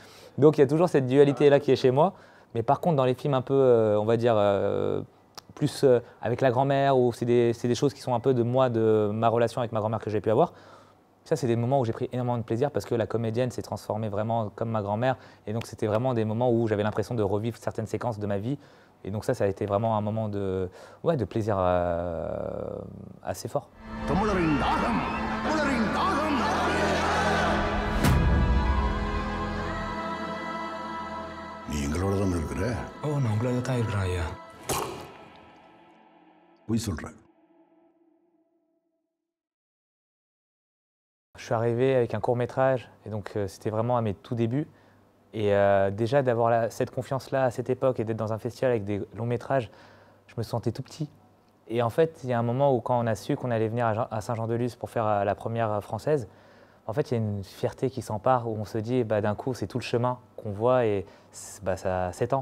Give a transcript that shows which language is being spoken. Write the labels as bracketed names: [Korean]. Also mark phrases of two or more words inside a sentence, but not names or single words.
[French] Donc il y a toujours cette dualité-là qui est chez moi. Mais par contre, dans les films un peu, on va dire, plus avec la grand-mère, ou c'est des choses qui sont un peu de moi, de ma relation avec ma grand-mère que j'ai pu avoir, ça, c'est des moments où j'ai pris énormément de plaisir parce que la comédienne s'est transformée vraiment comme ma grand-mère. Et donc, c'était vraiment des moments où j'avais l'impression de revivre certaines séquences de ma vie. Et donc ça a été vraiment un moment de plaisir assez fort. [Tamil] நீ எங்களோட தான் இருக்கிற ஓ நான் உங்களோட தான் இருக்கிறேன் ஐயா பொய் சொல்ற [French] Je suis arrivé avec un court-métrage et donc c'était vraiment à mes tout débuts. Et déjà d'avoir cette confiance-là à cette époque et d'être dans un festival avec des longs-métrages, je me sentais tout petit. Et en fait, il y a un moment où quand on a su qu'on allait venir à Saint-Jean-de-Luz pour faire la première française, en fait, il y a une fierté qui s'empare où on se dit d'un coup, c'est tout le chemin qu'on voit et ça a 7 ans.